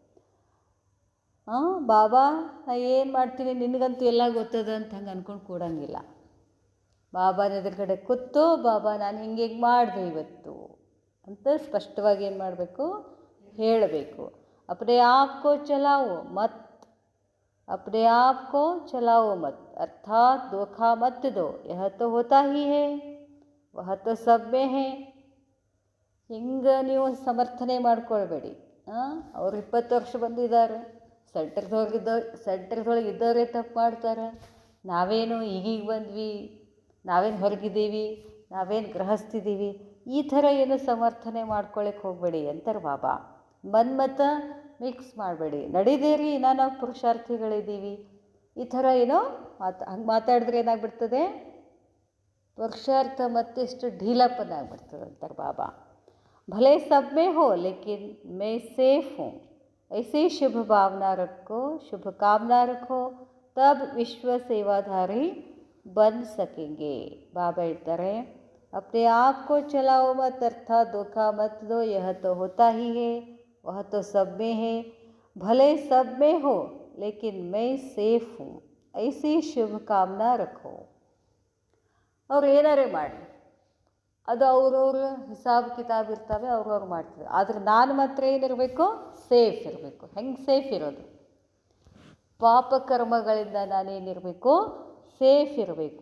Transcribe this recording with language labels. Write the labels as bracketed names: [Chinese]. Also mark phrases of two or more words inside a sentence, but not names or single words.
[Kannada] ಬಾಬಾ ನಾ ಏನು ಮಾಡ್ತೀನಿ ನಿನಗಂತೂ ಎಲ್ಲ ಗೊತ್ತದ ಅಂತ ಹಂಗೆ ಅಂದ್ಕೊಂಡು ಕೂಡಂಗಿಲ್ಲ. ಬಾಬಾನ ಎದುರುಗಡೆ ಕೂತು ಬಾಬಾ ನಾನು ಹಿಂಗೆ ಮಾಡಿದೆ ಇವತ್ತು ಅಂತ ಸ್ಪಷ್ಟವಾಗಿ ಏನು ಮಾಡಬೇಕು, ಹೇಳಬೇಕು. [Hindi] अपने आप को चलाओ मत, अपने आप को चलाओ मत, अर्थात धोखा मत दो, यह तो होता ही है, वह तो सब में है. [Kannada] ಹಿಂಗೆ ನೀವು ಸಮರ್ಥನೆ ಮಾಡ್ಕೊಳ್ಬೇಡಿ. ಅವ್ರು 20 ವರ್ಷ ಬಂದಿದ್ದಾರೆ, ಸೆಂಟ್ರದೊಳಗೆ ಇದ್ದವರೇ ತಪ್ಪು ಮಾಡ್ತಾರೆ, ನಾವೇನು ಈಗೀಗ ಬಂದ್ವಿ, ನಾವೇನು ಹೊರಗಿದ್ದೀವಿ, ನಾವೇನು ಗೃಹಸ್ಥಿದ್ದೀವಿ, ಈ ಥರ ಏನು ಸಮರ್ಥನೆ ಮಾಡ್ಕೊಳ್ಳಿಕ್ಕೆ ಹೋಗಬೇಡಿ ಅಂತಾರೆ ಬಾಬಾ. ಮನ್ಮತ ಮಿಕ್ಸ್ ಮಾಡಬೇಡಿ. ನಡೀದೇರಿ ನಾವು ಪುರುಷಾರ್ಥಿಗಳಿದ್ದೀವಿ, ಈ ಥರ ಏನೋ ಹಂಗೆ ಮಾತಾಡಿದ್ರೆ ಏನಾಗ್ಬಿಡ್ತದೆ, ಪುರುಷಾರ್ಥ ಮತ್ತೆಷ್ಟು ಢೀಲಪ್ಪನ ಆಗ್ಬಿಡ್ತದೆ ಅಂತಾರೆ ಬಾಬಾ. [Hindi] भले सब में हो लेकिन मैं सेफ हूँ, ऐसे शुभ भावना रखो, शुभ कामना रखो, तब विश्व सेवाधारी बन सकेंगे. [Kannada] ಬಾಬಾ ಹೇಳ್ತಾರೆ [Hindi] अपने आप को चलाओ मत, अर्थात धोखा मत दो, यह तो होता ही है, वह तो सब में है. भले सब में हो लेकिन मैं सेफ हूँ, ऐसी शुभ कामना रखो. [Kannada] ಅವ್ರು ಏನಾರೇ ಮಾಡಿ, ಅದು ಅವ್ರವ್ರ ಹಿಸಾಬ್ ಕಿತಾಬ್ ಇರ್ತವೆ, ಅವ್ರವ್ರು ಮಾಡ್ತಾರೆ. ಆದರೆ ನಾನು ಮಾತ್ರ ಏನಿರಬೇಕು, ಸೇಫ್ ಇರಬೇಕು. ಹೆಂಗೆ ಸೇಫ್ ಇರೋದು? ಪಾಪಕರ್ಮಗಳಿಂದ ನಾನೇನಿರಬೇಕು, ಸೇಫ್ ಇರಬೇಕು.